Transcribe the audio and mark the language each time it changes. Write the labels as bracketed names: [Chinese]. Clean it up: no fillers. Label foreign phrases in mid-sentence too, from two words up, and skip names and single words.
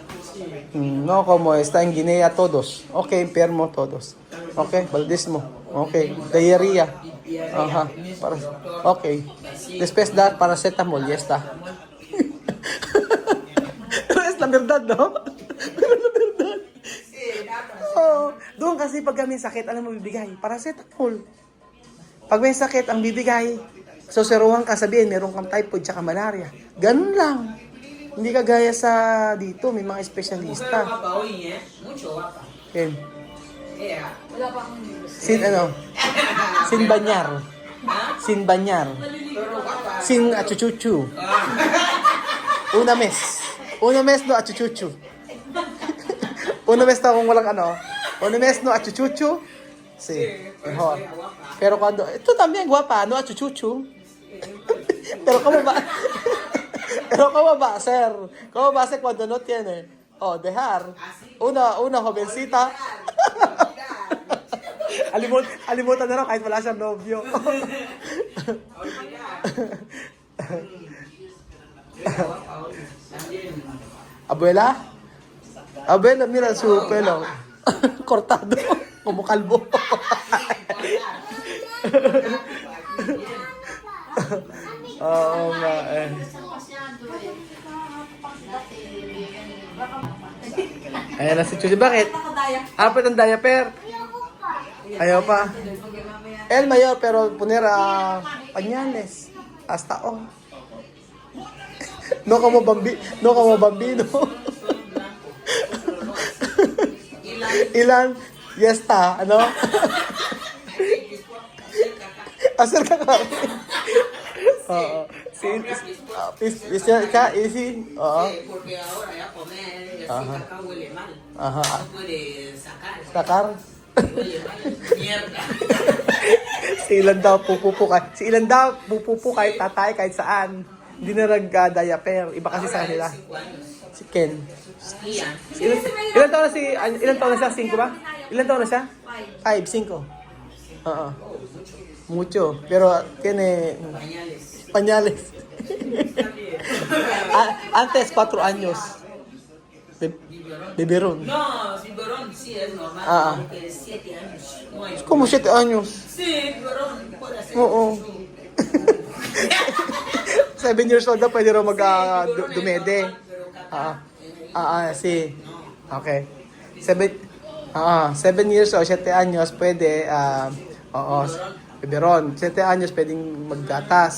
[Spanish] No como está en Guinea todos. Ok, enfermo todos. Ok, baldismo. Ok, diarrea. Ajá. Ok. Después dar paracetamol, ya está. Pero es la verdad, ¿no? Pero es la verdad. [Filipino] Oh, doon kasi pag may sakit, alam mo bibigay, paracetamol. Pag may sakit, ang bibigay, susuruhan ka sabihin, meron kang typhoid tsaka malaria. Ganun lang. Hindi ka gaya sa dito, may mga [Spanish] Mujer [Filipino] espesyalista. [Spanish] guapa hoy, mucho guapa. Ken. [English] Yeah. [Filipino] Wala pa akong news. [Spanish] Sin ano? Sin Banyar. Sin Banyar. Pero guapa. Sin Achuchuchu. Una mes. Una mes no Achuchuchu. Una mes [Filipino] na kung walang ano. [Spanish] Una mes no Achuchuchu. Sí. Mejor. Pero cuando, ito también guapa, no Achuchuchu. Pero ¿cómo va? Pero ¿cómo va a ser? ¿Cómo va a ser cuando no tiene? Oh, dejar. Una jovencita. [Filipino] Alimutan na lang kahit wala siyang nobyo. [Spanish] Abuela? Abuela, mira su pelo. Cortado. Como calvo. [Filipino] Oo nga eh. Ayan na si Chuchi. Bakit? Nakadaya. Apat ang diaper. Ayaw pa. [Spanish] El mayor pero poner pañales. Hasta oh. No como bambino. [Filipino] Ilan? [Spanish] Ya está, ano? Acerca ka. [Filipino] Oo. Sí, ka, easy. Oo. [Spanish] Porque ahora ya comer, así que acá huele mal. Aha. No puede sacar. Sakar. Huele mal. Mierda. [Filipino] Si Ilan daw pupupo kahit tatay, kahit saan. Hindi na nag-diaper. Iba kasi sa kanila. [Spanish] 5 años. [Filipino] Si Ken. Ian. Ilan taon na si, ilan taon na siya? 5 ba? Ilan taon na siya? 5, 5. Oo. [Spanish] Mucho. Pero tiene Pañales. pañales. Antes 4 años. Biberon. No, biberón sí es normal. Ah, ah. Porque 7 años. No hay. Como 7 años. Sí, biberón puede hacer. [Filipino] Oo. [English] 7 years old [Filipino] na pwede rin dumede. [Spanish] Sí. Okay. [English] 7 years old, [Filipino] 7 años pwede, biberon. 7 años pwedeng maggatas.